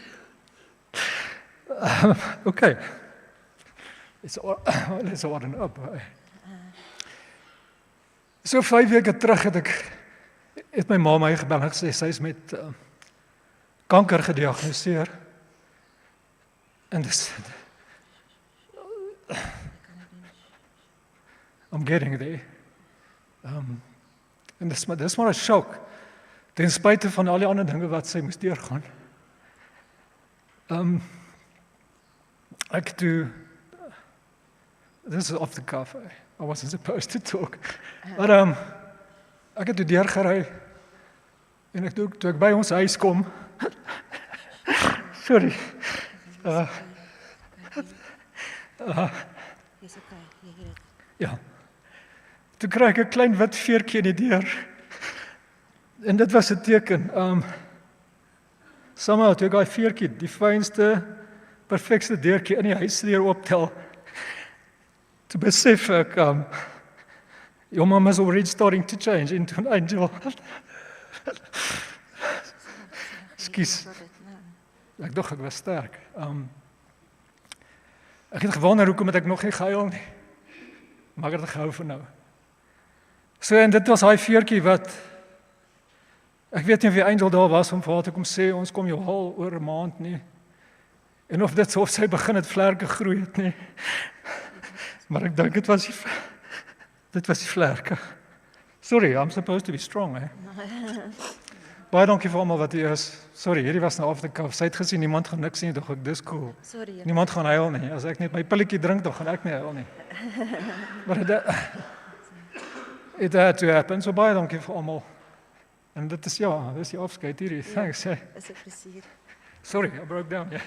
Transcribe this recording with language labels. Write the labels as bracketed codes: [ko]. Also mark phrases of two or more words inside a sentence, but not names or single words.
[en] Okay. Let's order up. [af] So 5 weke terug het my ma my gebel en gesê sy is met kanker gediagnoseer. En dis [en] I'm getting there. [af] En dis maar 'n shock. Ten spyte van al die ander dinge wat sy moes deurgaan. Ek do. [en] This is off the cuff. I wasn't supposed to talk. [af] But ek het deurgery en toe ek by ons huis kom. Sorry. Ja. Toe kry ek 'n klein wit veertjie in die deur. En dit was 'n teken. Somehow toe ek daai veertjie, die fynste, perfekste deurtjie in die huisdeur optel. To besef ek, [en] your mom is already starting to change into an angel. [af] Ekskuus. Ek dink ek was sterk. Ek het gewonder hoekom het ek nog nie gehuil nie. Maar ek het gehou vir nou. So en dit was daai veertjie wat ek weet nie of die angel daar was om vir haar te kom sê ons kom jou haal oor 'n maand nie. En of dit of sy begin het vlerke groei het nie. Maar ek dink dit was die vlerke. [en] Sorry, I'm supposed to be strong, eh? [af] Baie dankie vir almal wat hier is. Sorry, hierdie was nou af te kaf. Sy het gesien niemand gaan niks sien, dog ek dis cool. Sorry. Niemand gaan huil nie. As ek net my pilletjie drink, dan gaan ek nie huil nie. Maar [en] it had to happen. [af] So baie dankie vir almal. En dit is dis die afskeid hierdie. [en] Thanks. [af] Is 'n plesier. [en] Sorry, I broke down. Yeah.